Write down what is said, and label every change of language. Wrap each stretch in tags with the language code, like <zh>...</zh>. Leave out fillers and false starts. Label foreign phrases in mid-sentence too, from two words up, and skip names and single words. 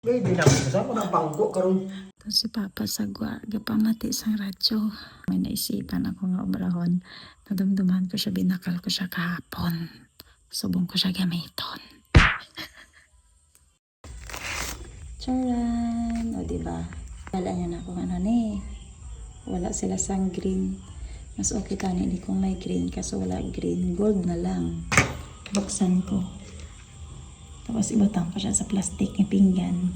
<hil>Hindi na sa ako ng bangko karon. Tapos si Papa sagwa, gapamati sang radyo. May naisipan ako nga obrahon. Nadumduman ko siya, binakal ko siya kahapon. Subong ko siya gamiton. Charan! O diba? Wala niya na akong ano ni. Wala sila sang green. Mas okay tani hindi kung may green kaso wala green. Gold na lang. Buksan ko. Tapos ibatang ko siya sa plastic ng pinggan.</hil>